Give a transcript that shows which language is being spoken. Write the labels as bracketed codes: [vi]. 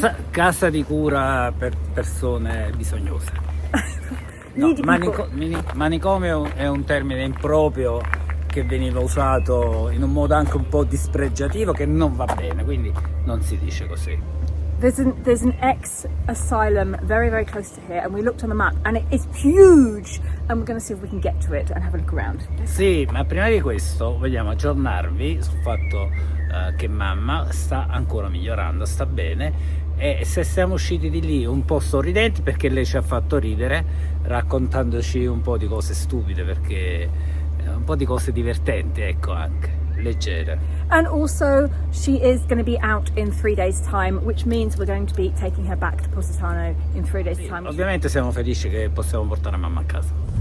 [it] Casa di cura per persone bisognose. No, manicomio è un termine improprio che veniva usato in un modo anche un po' dispregiativo, che non va bene, quindi non si dice così. [en] There's an ex-asylum very, very close to here, and we looked on the map, and it is huge, and we're going to see if we can get to it and have a look around. [it] Sì, ma prima di questo vogliamo aggiornarvi sul fatto che mamma sta ancora migliorando, sta bene, e se siamo usciti di lì un po' sorridenti perché lei ci ha fatto ridere raccontandoci un po' di cose stupide, perché un po' di cose divertenti, ecco, anche leggere. [en] And also, she is going to be out in 3 days' time, which means we're going to be taking her back to Positano in 3 days' time. [it] Ovviamente siamo felici che possiamo portare mamma a casa.